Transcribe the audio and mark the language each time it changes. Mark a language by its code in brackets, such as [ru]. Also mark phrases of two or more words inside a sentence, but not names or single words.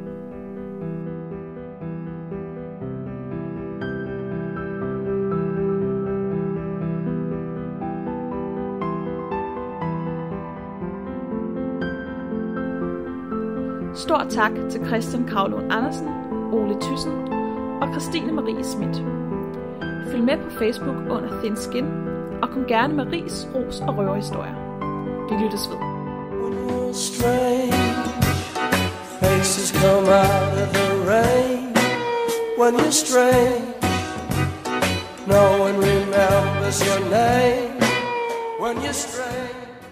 [da] Stor tak til Christian Kravlund Andersen, Ole Thyssen og Christine Marie Schmidt. Følg med på Facebook under Thin Skin, og kom gerne med ris, ros og røverhistorier. Vi lyttes ved. [en] Faces come out of the rain. When you're strange, no one remembers your name. When you're strange.